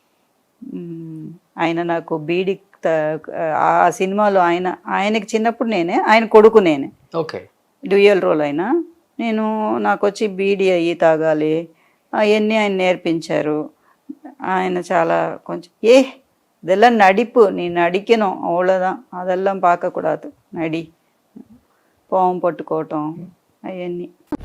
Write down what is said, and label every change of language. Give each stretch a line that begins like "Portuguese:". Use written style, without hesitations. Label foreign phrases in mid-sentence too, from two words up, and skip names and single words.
Telugu: ఆయన నాకు బీడి ఆ సినిమాలో ఆయనకి చిన్నప్పుడు ఆయన కొడుకు నేనే. ఓకే.
English: dual role
Telugu: అయినా నాకు వచ్చి బీడి అయ్యి తాగాలి అవన్నీ ఆయన నేర్పించారు. ఆయన చాలా కొంచెం
Tamil: இதெல்லாம் நடிப்பு, நீ நடிக்கணும் அவ்வளோதான், அதெல்லாம் பார்க்கக்கூடாது, நடி, பாவம் பட்டுக்கோட்டம் అవన్నీ.